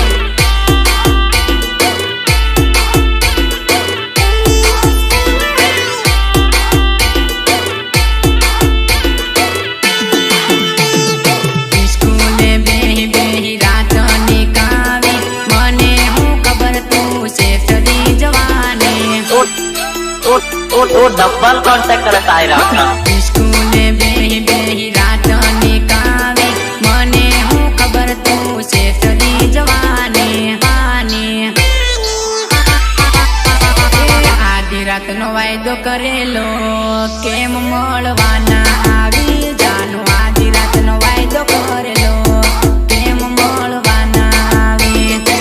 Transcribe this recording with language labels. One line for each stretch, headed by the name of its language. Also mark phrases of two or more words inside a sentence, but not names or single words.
Gujarati: સ્કૂલે બેહી બેહી રાત નીકાવી મને હું ખબર તું શેઠની જવાની
Hindi: डबल कॉन्टेक्ट करता है आपका
Gujarati: સ્કૂલે બેહી બેહી રાત નીકાવી મને હું ખબર તું શેઠની જવાની હાની આધી રાતનો વાયદો કરેલો કેમ મળવાના આવી જાનું આધી રાતનો વાયદો કરેલો કેમ મળવાના આવી